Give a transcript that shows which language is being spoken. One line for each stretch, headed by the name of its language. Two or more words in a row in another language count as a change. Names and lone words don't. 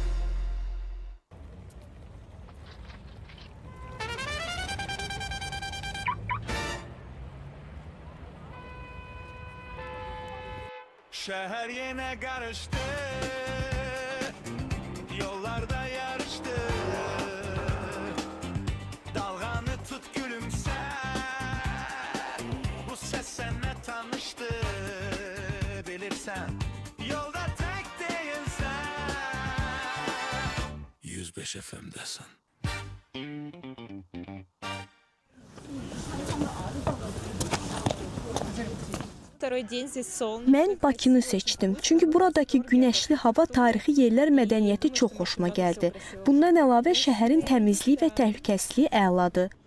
Turkish: Şehir yine karıştı, yollarda yarıştı. Dalganı tut gülümse, bu ses seninle tanıştı. Bilirsen yolda tek değilsen. 105 FM'desin.
Azerbaijani: Mən Bakını seçdim. Çünki buradakı günəşli hava, tarixi yerlər, mədəniyyəti çox xoşuma gəldi. Bundan əlavə şəhərin təmizliyi və təhlükəsizliyi əladır.